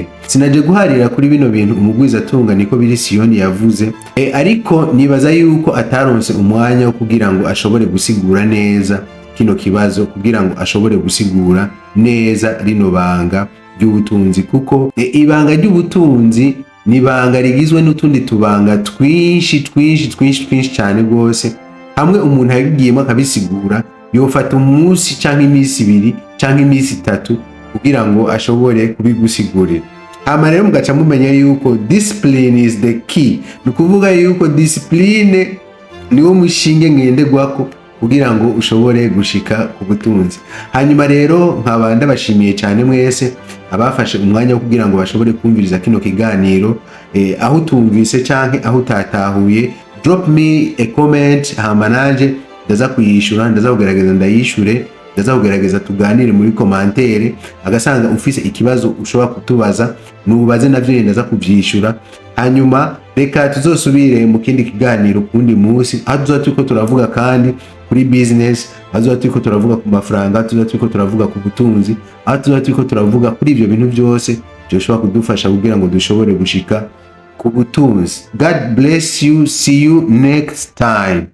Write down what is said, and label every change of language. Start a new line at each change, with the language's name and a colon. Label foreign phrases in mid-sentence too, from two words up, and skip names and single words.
Rundi: Sinaje guharira kuri bino bintu umugwizatunga niko biri Siyoni yavuze, ariko nibaza yuko ataronse umwanya wo kugira ngo ashobore gusigura neza kino kibazo, kugira ngo ashobore gusigura neza rino banga ry'ubutunzi, kuko ibanga ry'ubutunzi ni banga rigizwe n'utundi tubanga twinshi cyane rwose. Hamwe umuntu yagiyemo akabisigura yofata umunsi canke iminsi 2 canke iminsi 3 kugira ngo ashobore kubigusigurira. Hama rero mugaca mumenya yuko
English: discipline is the key.
Rundi: Nukuvuga yuko discipline niwo mushinge ngenderwako kugira ngo ushobore gushika ku butunzi. Hanyuma rero nkaba ndabashimiye cyane mwese abafashe umwanya wo kugira ngo bashobore kumviriza kino kiganiro, aho tumvise canke aho tatahuye,
English: drop me a comment,
Rundi: hama nanje ndaza kuyishura, ndaza kugerageza ndayishure, ndaza kugerageza tuganire muri commentaire. Agasanga ufise ikibazo ushobora kutubaza nubaze, navyo ndaza kuvyishura. Hanyuma reka tuzosubire mu kindi kiganiro kundi munsi, aho tuzoba turiko turavuga kandi kuri business, aho tuzoba turiko turavuga ku mafaranga, tuzoba turiko turavuga ku butunzi, aho tuzoba turiko turavuga kuri ivyo bintu byose byoshobora kudufasha kugira ngo dushobore gushika ku butunzi.
English: God bless you, see you next time.